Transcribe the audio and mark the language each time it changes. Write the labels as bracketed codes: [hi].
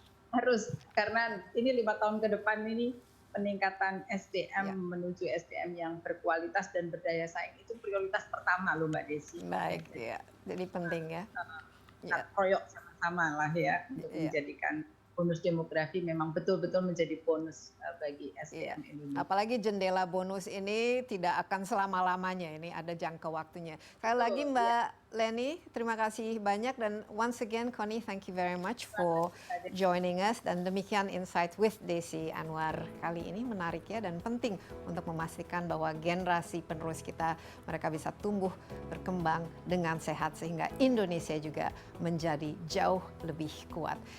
[id] Harus, karena ini 5 tahun ke depan ini peningkatan SDM menuju SDM yang berkualitas dan berdaya saing itu prioritas pertama loh Mbak Desi. Baik, ya. Jadi penting ya. Koyok sama-sama lah ya untuk menjadikan bonus demografi memang betul-betul menjadi bonus bagi SDM Indonesia. Apalagi jendela bonus ini tidak akan selama-lamanya, ini ada jangka waktunya. Sekali lagi Mbak Leni, terima kasih banyak, dan [en] once again Connie, thank you very much for joining us. [id] Dan demikian Insight with Desi Anwar kali ini, menarik ya dan penting untuk memastikan bahwa generasi penerus kita, mereka bisa tumbuh berkembang dengan sehat sehingga Indonesia juga menjadi jauh lebih kuat.